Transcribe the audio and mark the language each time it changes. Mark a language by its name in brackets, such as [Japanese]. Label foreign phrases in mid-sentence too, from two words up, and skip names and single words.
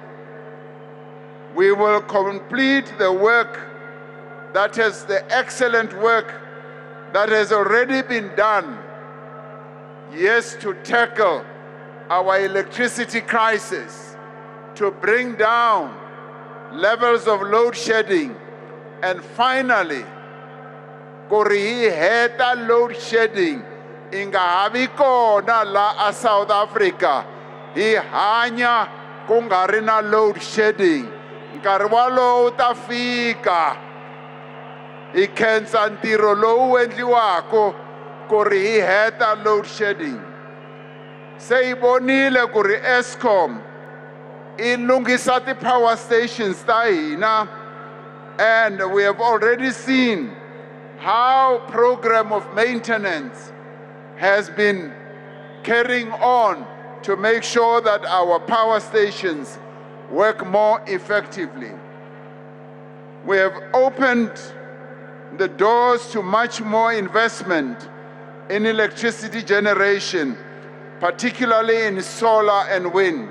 [English] We will complete the work that has the excellent work that has already been done, yes, to tackle our electricity crisis, to bring down levels of load shedding, and finally, [Tsonga] kuri heta load shedding [English] inga havi kona la a South Africa hi hanya ku nga ri na load shedding. [Tsonga] Nkarhi walowo ta fika hi khensa ntirho lowu endliwako ku ri hi heta [English] load shedding. [Tsonga] Se hi vonile ku ri Eskom i lunghisa ti- [English] power stations [Tsonga] ta hina, [English] and we have already seen how program of maintenance has been carrying on to make sure that our power stations work more effectively. We have opened the doors to much more investment in electricity generation, particularly in solar and wind.